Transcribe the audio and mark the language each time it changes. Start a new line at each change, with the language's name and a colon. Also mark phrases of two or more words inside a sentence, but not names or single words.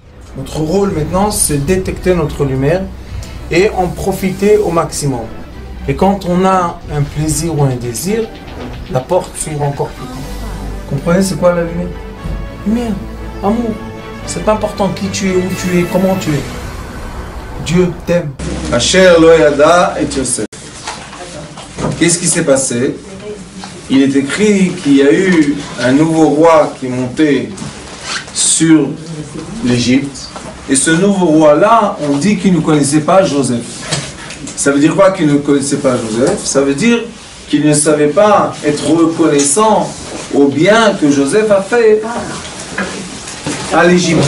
French: Notre rôle maintenant, c'est détecter notre lumière et en profiter au maximum. Et quand on a un plaisir ou un désir, la porte s'ouvre encore plus grand. Comprenez, c'est quoi la lumière? Lumière, amour. C'est pas important qui tu es, où tu es, comment tu es. Dieu t'aime.
Hebrew: אשר לא ידע את יוסף.
French: Qu'est-ce qui s'est passé? Il est écrit qu'il y a eu un nouveau roi qui est monté sur l'Égypte. Et ce nouveau roi-là, on dit qu'il ne connaissait pas Joseph. Ça veut dire quoi qu'il ne connaissait pas Joseph? Ça veut dire qu'il ne savait pas être reconnaissant au bien que Joseph a fait à l'Égypte.